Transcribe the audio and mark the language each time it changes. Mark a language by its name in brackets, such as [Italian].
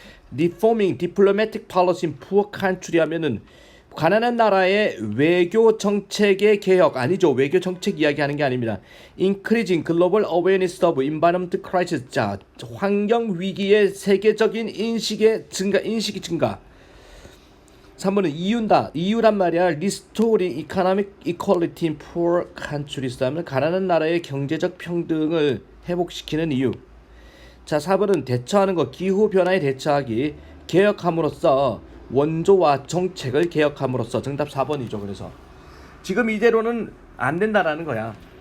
[English] Reforming diplomatic policy in poor country [Korean] 하면은 가난한 나라의 외교 정책의 개혁 아니죠. 외교 정책 이야기하는 게 아닙니다. [English] Increasing global awareness of environment crisis. [Korean] 자, 환경 위기의 세계적인 인식이 증가. 3번은 이유란 말이야. [English] Restoring economic equality in poor countries. [Korean] 하면 가난한 나라의 경제적 평등을 회복시키는 이유. 자, 4번은 대처하는 것. 기후 변화에 대처하기. 개혁함으로써 원조와 정책을 개혁함으로써. 정답 4번이죠. 그래서 지금 이대로는 안 된다라는 거야.